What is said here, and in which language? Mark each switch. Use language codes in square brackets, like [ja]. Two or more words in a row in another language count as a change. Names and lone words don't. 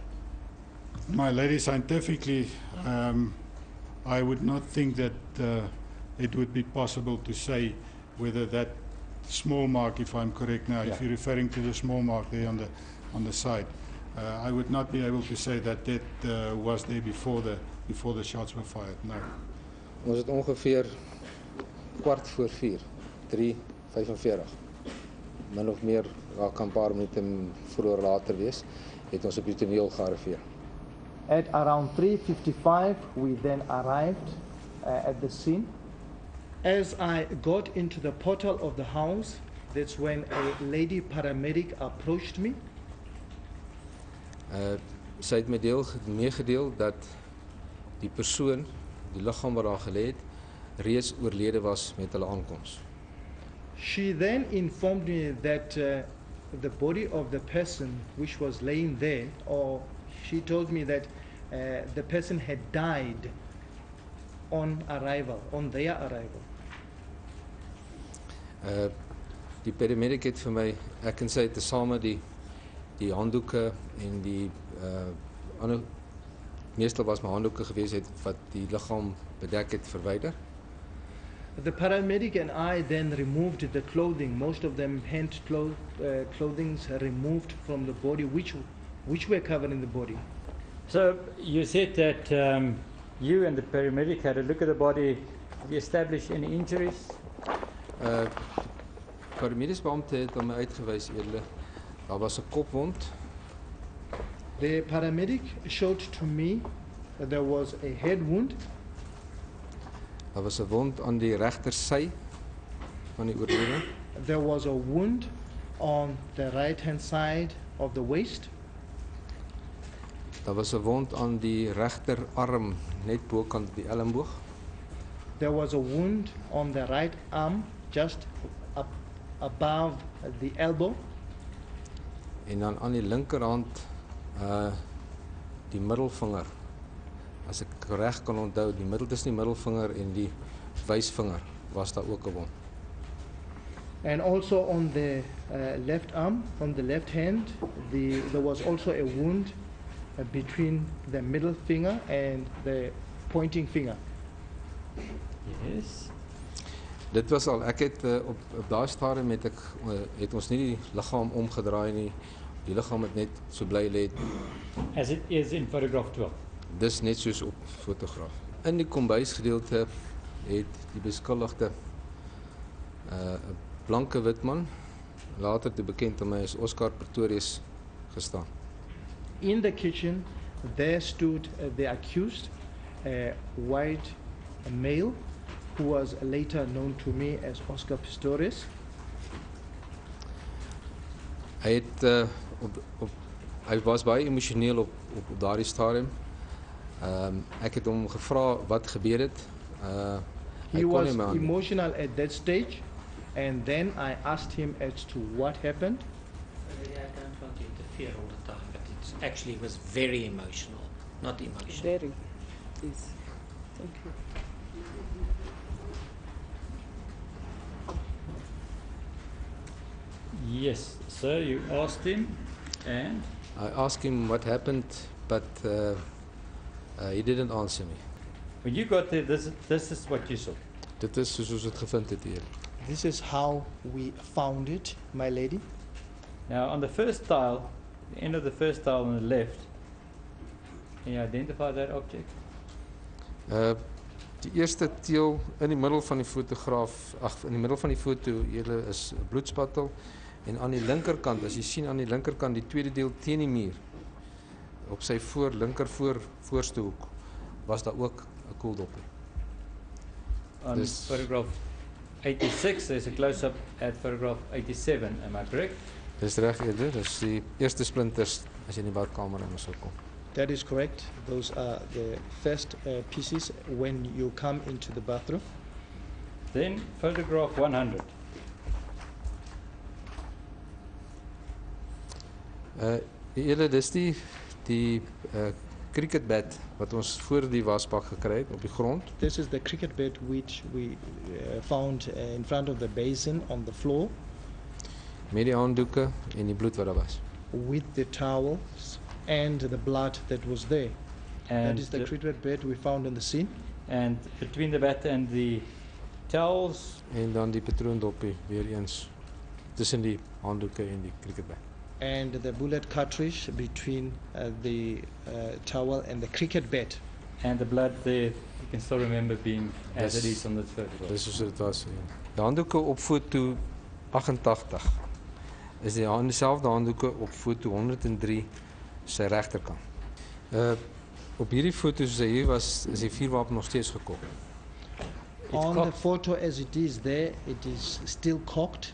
[en] My lady, scientifically, I would not think that it would be possible to say whether that small mark, if I'm correct now, if you're referring to the small mark there on the side, I would not be able to say that that was there before the shots were fired. No. [af] Ons het ongeveer 4:15, 3:45. Min of meer raak 'n paar minute vroeër later wees, het ons op die toneel gearriveer. [en] At around 3:55, we then arrived at the scene. As I got into the portal of the house, that's when a lady paramedic approached me. [af] Sy het my meegedeel dat die persoon, die liggaam wat daar gelê het, reeds oorlede was met hulle aankoms. [en] She then informed me that the body of the person which was laying there, or she told me that the person had died on arrival, on their arrival. [af] Die paramedic het vir my, ek en sy het tesame die handdoeke en die ander, meestal was my handdoeke gewees het wat die liggaam bedek het, verwyder. [en] The paramedic and I then removed the clothing, most of them hand clothings removed from the body, which were covered in the body. So you said that you and the paramedic had a look at the body. Have you established any injuries? [af] Paramediese beampte het hom uitgewys eerder. Daar was 'n kopwond. [en] The paramedic showed to me that there was a head wound. [af] Daar was 'n wond aan die regtersy van die oorledene. [en] There was a wound on the right-hand side of the waist. [af] Daar was 'n wond aan die regterarm net bokant die elleboog. [en] There was a wound on the right arm, just up above the elbow. [af] En dan aan die linkerhand die middelvinger. As ek reg kan onthou, tussen die middelvinger en die wysvinger was daar ook 'n wond. [en] And also on the left arm, on the left hand, there was also a wound between the middle finger and the pointing finger. Yes. [af] Dit was al, ek het op daai stadium het ons nie die liggaam omgedraai nie. Die liggaam het net so bly lê. [en] As it is in photograph 12. [af] Dis net soos op fotograaf. In die kombuisgedeelte het die beskuldigde 'n blanke wit man, later te bekend aan my as Oscar Pretorius, gestaan. [en] In the kitchen, there stood the accused, a white male, who was later known to me as Oscar Pistorius. [af] Hy was baie emosioneel op daardie stadium. Ek het hom gevra wat gebeur het. [en] He was emotional at that stage, and then I asked him as to what happened. I don't want to interfere all the time, but it actually was very emotional, not emotional. Very. Yes. Thank you. Yes, sir, you asked him, and I asked him what happened, but he didn't answer me. when you got there, this is what you saw. [af] Dit is soos ons dit gevind het hier. [en] This is how we found it, my lady. Now, on the first tile, the end of the first tile on the left, can you identify that object? [af] Die eerste teel in die middel van die fotograaf, in die middel van die foto, julle is 'n bloedspattel, en aan die linkerkant, as jy sien aan die linkerkant, die tweede deel teen die muur, op sy voorste hoek, was daar ook 'n koeldoppie. [en] On photograph 86, there's a close-up at photograph 87, am I correct? [af] Dis reg eerder, dis die eerste splinters as jy in die badkamer in sou kom. [en] That is correct. Those are the first pieces when you come into the bathroom. Then photograph 100. [af] Dis die [en] cricket bat [af] wat ons voor die wasbak gekry het op die grond. [en] This is the cricket bat which we found in front of the basin on the floor. [af] Met die handdoeke en die bloed wat daar was. [en] With the towels and the blood that was there. And that is the cricket bat we found in the scene. And between the bat and the towels. [af] En dan die patroondoppie weer eens tussen die handdoeke en die [en] cricket bat. And the bullet cartridge between the towel and the cricket bat. And the blood there, you can still remember being as it is on this photograph. [af] Dis soos dit was. Ja. Die handdoeke op foto 88 is dieselfde handdoeke op foto 103 sy regterkant. Op hierdie foto soos hy hier was, is die vuurwapen nog steeds gekop. [en] On the photo as it is there, it is still cocked.